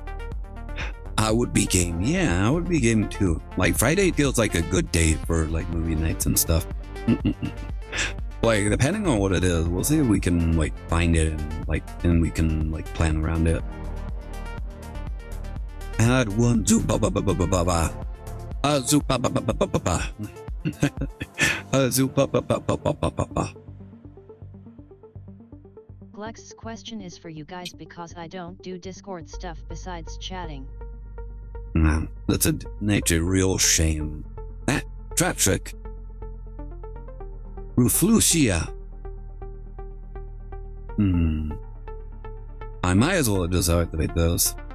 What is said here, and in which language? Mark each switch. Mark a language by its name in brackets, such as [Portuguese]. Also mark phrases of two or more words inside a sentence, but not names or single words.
[English] I would be game. Yeah, I would be game too. Like Friday feels like a good day for like movie nights and stuff. Like depending on what it is, we'll see if we can like find it and we can like plan around it. Add one zoop ba ba ba ba ba ba ba. Zoop ba ba ba ba ba ba ba. Zoop ba ba ba ba ba ba ba ba. Glex's question is for you guys because I don't do Discord stuff besides chatting. That's a real shame. Trap trick. Ruflucia. I might as well just activate those.